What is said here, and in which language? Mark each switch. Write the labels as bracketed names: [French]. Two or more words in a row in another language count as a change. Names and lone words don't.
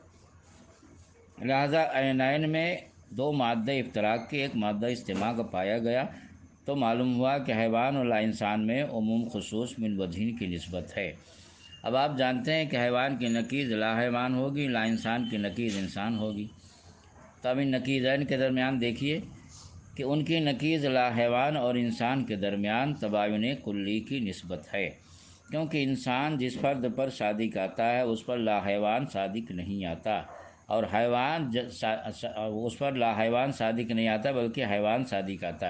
[Urdu] لہذا عینین میں دو مادہ افتراق کے ایک مادہ اجتماع کا پایا گیا تو معلوم ہوا کہ حیوان اور لا انسان میں عموم خصوص من وجہین کی نسبت ہے۔ اب آپ جانتے ہیں کہ حیوان کی نقیض لا حیوان ہوگی، لا انسان کی نقیض انسان ہوگی، تو اب ان نقیضین کے درمیان دیکھیے کہ ان کی نقیض لا حیوان اور انسان کے درمیان تباین کلی کی نسبت ہے، کیونکہ انسان جس فرد پر صادق آتا ہے اس پر لا حیوان صادق نہیں آتا، اور حیوان اس پر لا حیوان صادق نہیں آتا بلکہ حیوان صادق آتا ہے۔